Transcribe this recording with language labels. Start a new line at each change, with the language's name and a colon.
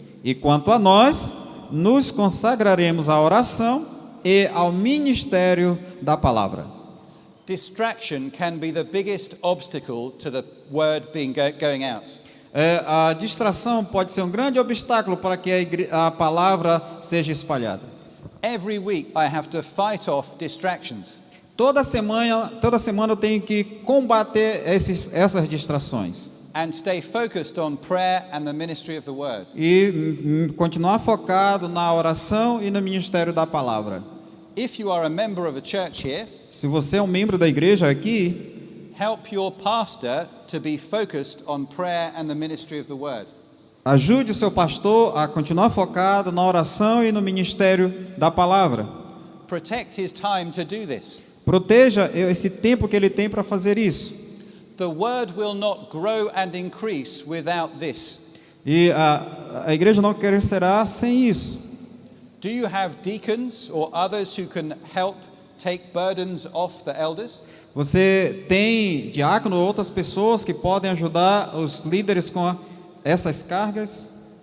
Portuguese: E quanto a nós, nos consagraremos à oração e ao ministério da palavra.
English: Distraction can be the biggest obstacle to the word going out.
Portuguese: A distração pode ser um grande obstáculo para que a palavra seja espalhada.
English: Every week I have to fight off distractions.
Portuguese: Toda semana eu tenho que combater essas distrações
English: And stay focused on prayer and the ministry of the word.
Portuguese: e continuar focado na oração e no ministério da palavra.
English: If you are a member of a church here,
Portuguese: Se você é um membro da igreja aqui,
English: help your pastor to be focused on prayer and the ministry of the word.
Portuguese: ajude o seu pastor a continuar focado na oração e no ministério da palavra.
English: Protect his time to do this.
Portuguese: Proteja esse tempo que ele tem para fazer isso.
English: The word will not grow and increase without this.
Portuguese: E a igreja não crescerá sem isso.
English: Do you have deacons or others who can help take burdens off the elders?
Portuguese: Você tem diácono ou outras pessoas que podem ajudar os líderes com essas cargas?